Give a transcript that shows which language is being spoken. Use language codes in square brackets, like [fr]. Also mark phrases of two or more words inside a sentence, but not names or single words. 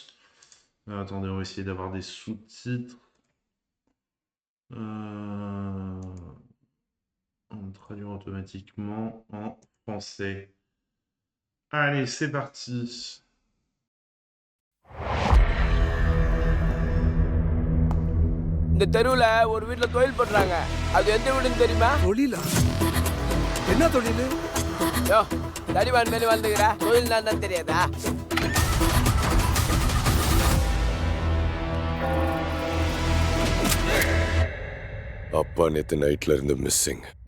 [fr] Attendez, on va essayer d'avoir des sous-titres. On traduira automatiquement en français. Allez, c'est parti. [ta] இந்த தெருவுல ஒரு வீட்ல தொழில் பண்றாங்க. அது எந்த வீடுன்னு தெரியுமா? தொழிலா? என்ன தொழில்? யோ, தடிவான் மேலே வந்துக்கிறா. தொழில் நான் தெரியாதா? அப்பா நேத்து நைட்ல இருந்து மிஸ்ஸிங்.